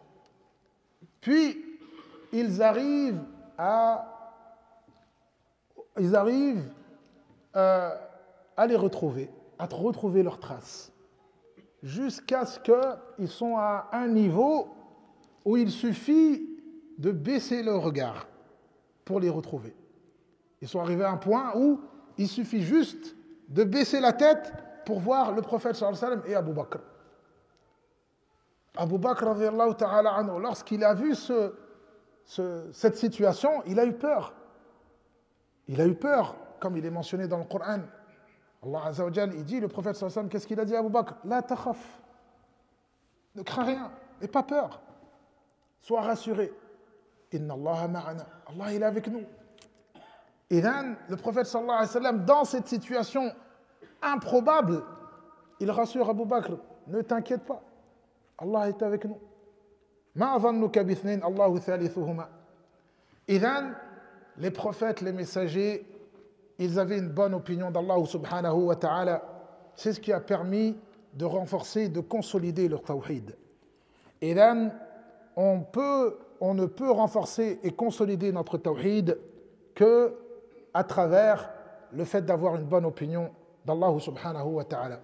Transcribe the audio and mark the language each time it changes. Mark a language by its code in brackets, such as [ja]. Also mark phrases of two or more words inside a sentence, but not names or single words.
[fr] Puis, ils arrivent à les retrouver, à retrouver leurs traces, jusqu'à ce qu'ils sont à un niveau où il suffit de baisser le regard pour les retrouver. Ils sont arrivés à un point où il suffit juste de baisser la tête pour voir le prophète [ar] صلى الله عليه وسلم [fr] et Abu Bakr. Abu Bakr [ar] رضي الله تعالى عنه, [fr] lorsqu'il a vu cette situation, il a eu peur. Il a eu peur, comme il est mentionné dans le Coran. Allah [ar] عز وجل, [fr] il dit, le prophète [ar] صلى الله عليه وسلم, [fr] qu'est-ce qu'il a dit à Abu Bakr? [ar] لا تخف. [fr] Ne crains rien, n'aie pas peur. Sois rassuré. [ar] إن الله معنا. [fr] Allah, il est avec nous. Et là, le prophète [ar] صلى الله عليه وسلم, [fr] dans cette situation improbable, il rassure Abu Bakr, ne t'inquiète pas, Allah est avec nous. [ar] ما ظنك باثنين الله ثالثهما. [fr] Et là, les prophètes, les messagers, ils avaient une bonne opinion d'Allah [ar] سبحانه وتعالى. [fr] C'est ce qui a permis de renforcer, de consolider leur tawhid. Et là, on ne peut renforcer et consolider notre tawhid que à travers le fait d'avoir une bonne opinion d'Allah [ar] سبحانه وتعالى.